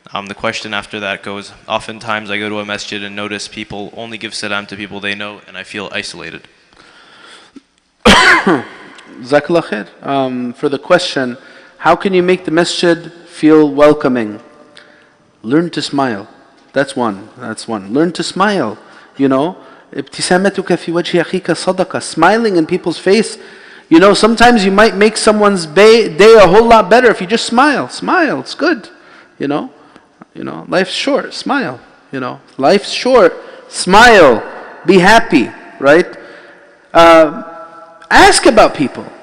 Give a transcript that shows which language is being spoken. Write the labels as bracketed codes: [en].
[en] The question after that goes, oftentimes I go to a masjid and notice people only give salam to people they know, and I feel isolated. Jazakallah khair. For the question, how can you make the masjid feel welcoming? Learn to smile. That's one. Learn to smile. [ar] ابتسامتك في وجه أخيك صدقة. [en] Smiling in people's face. Sometimes you might make someone's day a whole lot better if you just smile. Smile, it's good. Life's short. Smile. Life's short. Smile. Be happy. Right? Ask about people.